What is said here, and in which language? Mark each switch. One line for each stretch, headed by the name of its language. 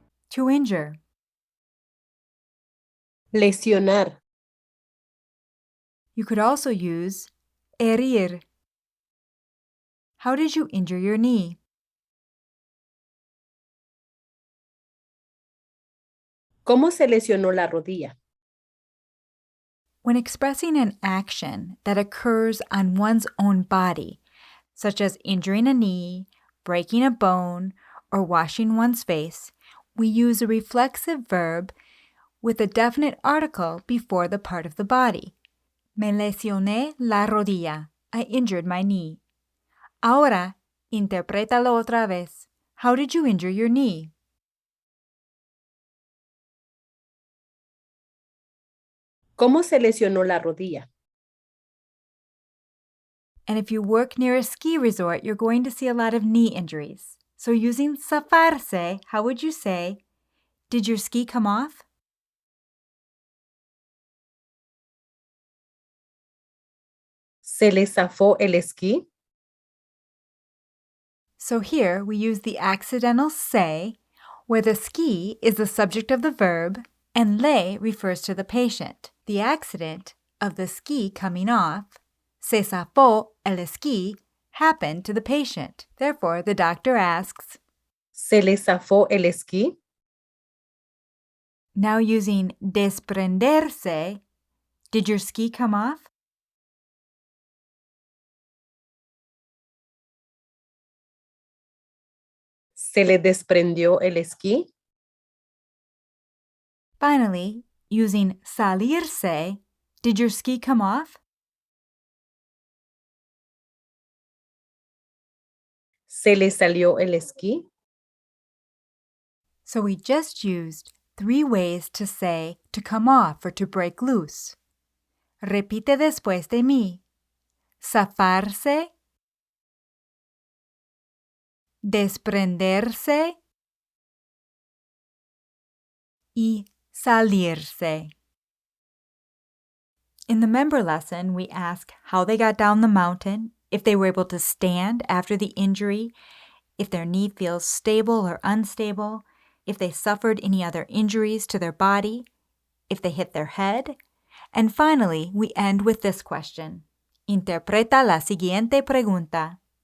English: To injure.
Spanish: Lesionar.
English: You could also use herir. How did you injure your knee?
Spanish: ¿Cómo se lesionó la rodilla?
English: When expressing an action that occurs on one's own body, such as injuring a knee, breaking a bone, or washing one's face, we use a reflexive verb with a definite article before the part of the body.
Spanish: Me lesioné la rodilla.
English: I injured my knee.
Spanish: Ahora, interprétalo otra vez.
English: How did you injure your knee?
Spanish: ¿Cómo se lesionó la rodilla?
English: And if you work near a ski resort, you're going to see a lot of knee injuries. So using zafarse, how would you say, did your ski come off?
Spanish: ¿Se le zafó el esquí?
English: So here we use the accidental se, where the ski is the subject of the verb and le refers to the patient. The accident of the ski coming off,
Spanish: se zafó el esquí,
English: happened to the patient. Therefore, the doctor asks,
Spanish: ¿Se le zafó el esquí?
English: now using desprenderse, did your ski come off?
Spanish: ¿Se le desprendió el esquí?
English: Finally, using salirse, did your ski come off?
Spanish: ¿Se le salió el esquí?
English: So we just used 3 ways to say to come off or to break loose.
Spanish: Repite después de mí. Zafarse, desprenderse y salirse.
English: In the member lesson, we ask how they got down the mountain, if they were able to stand after the injury, if their knee feels stable or unstable, if they suffered any other injuries to their body, if they hit their head, and finally, we end with this question.
Spanish: Interpreta la siguiente pregunta.